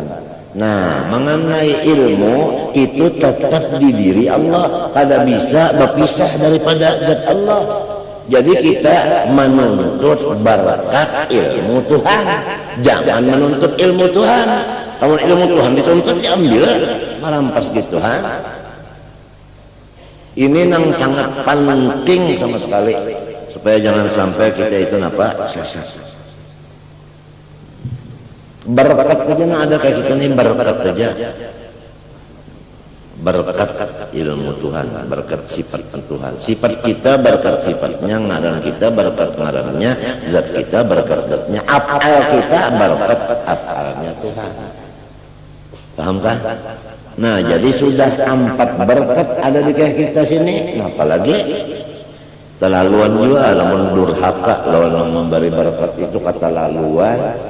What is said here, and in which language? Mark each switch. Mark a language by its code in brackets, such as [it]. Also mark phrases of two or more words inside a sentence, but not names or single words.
[id] Nah, mengenai ilmu itu tetap di diri Allah, kada bisa berpisah daripada zat Allah. Jadi kita menuntut berkat ilmu Tuhan, jangan menuntut ilmu Tuhan. Kalau ilmu Tuhan dituntut diambil, merampas gitu Tuhan. Ini yang sangat penting sama sekali supaya jangan sampai kita itu apa sesat. Berkat saja nah ada kayak kita ini berkat saja, berkat ilmu Tuhan, berkat sifat Tuhan, sifat kita berkat sifatnya, ngaran kita berkat ngarannya, zat kita berkat zatnya, afal kita berkat afalnya Tuhan. Paham kan? Nah, jadi sudah 4 berkat ada di kayak kita sini, apalagi terlaluan juga [bjn] lamun durhaka lawan [id] memberi berkat itu kata laluan.